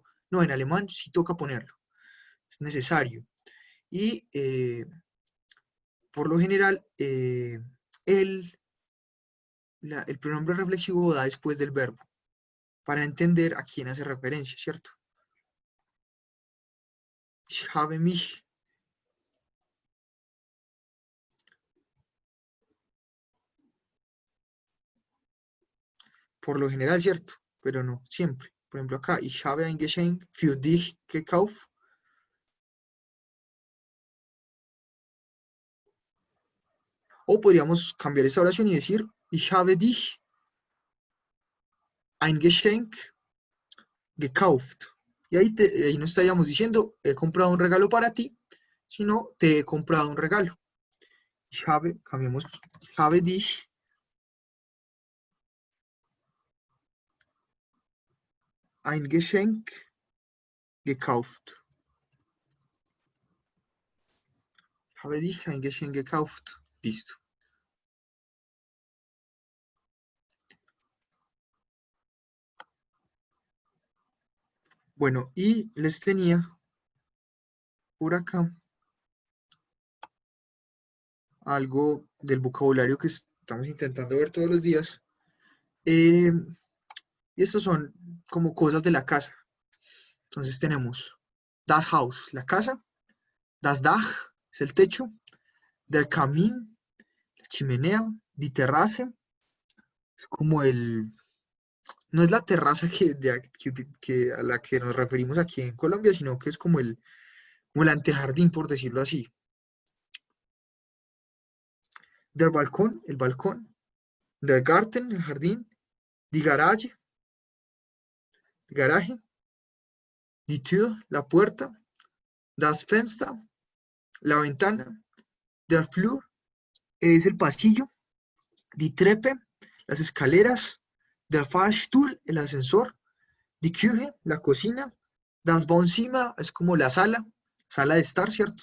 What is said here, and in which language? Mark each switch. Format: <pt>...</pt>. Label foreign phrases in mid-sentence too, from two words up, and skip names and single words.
<es>No, en alemán sí toca ponerlo, es necesario. Y por lo general, el pronombre reflexivo da después del verbo para entender a quién hace referencia, ¿cierto?</es> <de>Ich habe mich.</de> <es>Por lo general, ¿cierto? Pero no siempre. Por ejemplo, acá,</es> <de>ich habe ein Geschenk für dich gekauft.</de> <es>O podríamos cambiar esta oración y decir,</es> <de>ich habe dich ein Geschenk gekauft.</de> <es>Y ahí no estaríamos diciendo, he comprado un regalo para ti, sino te he comprado un regalo.</es> <de>Ich habe, cambiamos, ich habe dich ein Geschenk gekauft. Ich habe dich ein Geschenk gekauft.</de> <es>Listo. Bueno, y les tenía por acá algo del vocabulario que estamos intentando ver todos los días. Y estos son como cosas de la casa. Entonces tenemos</es> <de>das Haus,</de> <es>la casa,</es> <de>das Dach,</de> <es>es el techo,</es> <de>der Kamin,</de> <es>la chimenea,</es> <de>die Terrasse,</de> <es>es como no es la terraza a la que nos referimos aquí en Colombia, sino que es como el antejardín, por decirlo así.</es> <de>Der Balkón,</de> <es>el balcón,</es> <de>der Garten,</de> <es>el jardín,</es> <de>die Garage,</de> <es>el garaje,</es> <de>die Tür,</de> <es>la puerta,</es> <de>das Fenster,</de> <es>la ventana,</es> <de>der Flur,</de> <es>es el pasillo,</es> <de>die Treppe,</de> <es>las escaleras,</es> <de>der Fahrstuhl,</de> <es>el ascensor,</es> <de>die Küche,</de> <es>la cocina,</es> <de>das Wohnzimmer,</de> <es>es como la sala de estar, ¿cierto?</es>